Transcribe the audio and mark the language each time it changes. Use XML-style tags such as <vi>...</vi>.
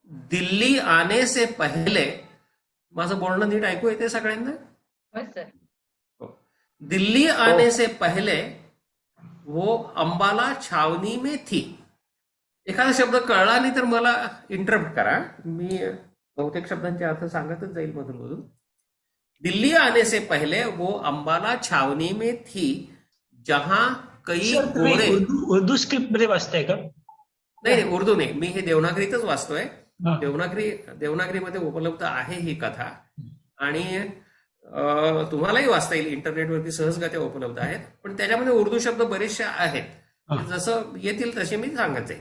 <hi>दिल्ली आने से पहले,</hi> <mr>माझं बोलणं नीट ऐकू येते सगळ्यांना? होय सर.</mr> <hi>दिल्ली आने से पहले वो अंबाला छावनी में थी.</hi> <mr>एखादा शब्द कळला नाही तर मला इंटरप्ट करा, मी बहुतेक शब्दांचे अर्थ सांगतच जाईल मधून मधून.</mr> <hi>दिल्ली आने से पहले वो अंबाला छावनी में थी जहां कई गोरे.</hi> <mr>उर्दू स्क्रिप्ट मध्ये वाचताय का? नाही, उर्दू नाही, मी हे देवनागरीतच वाचतोय. देवनागरीमध्ये उपलब्ध आहे ही कथा, आणि तुम्हालाही वाचता येईल, इंटरनेटवरती सहजगत्या उपलब्ध आहेत. पण त्याच्यामध्ये उर्दू शब्द बरेचसे आहेत, जसं येतील तसे मी सांगत जाईल.</mr>